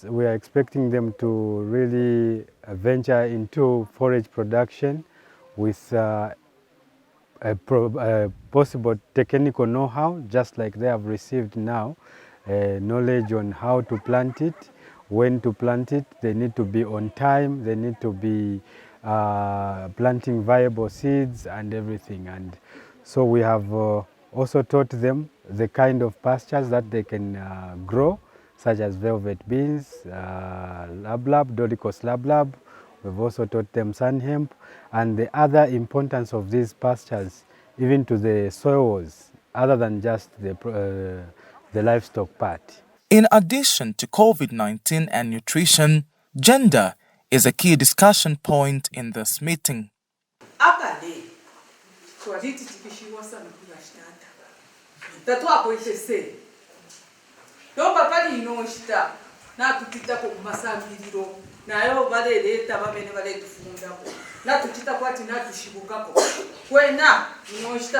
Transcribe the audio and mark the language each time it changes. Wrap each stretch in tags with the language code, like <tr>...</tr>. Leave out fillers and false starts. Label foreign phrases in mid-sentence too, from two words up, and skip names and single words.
<en>We are expecting them to really venture into forage production with possible technical know-how, just like they have received now, knowledge on how to plant it, when to plant it. They need to be on time, they need to be planting viable seeds and everything. And so we have also taught them the kind of pastures that they can grow, such as velvet beans, lablab, dolichos lablab. We've also taught them sun hemp and the other importance of these pastures, even to the soils, other than just the livestock part. In addition to COVID-19 and nutrition, gender is a key discussion point in this meeting.</en> <bem>nayo baleleta bamene baletufundako natuchita kwati natushibukako kwena inoshita</bem>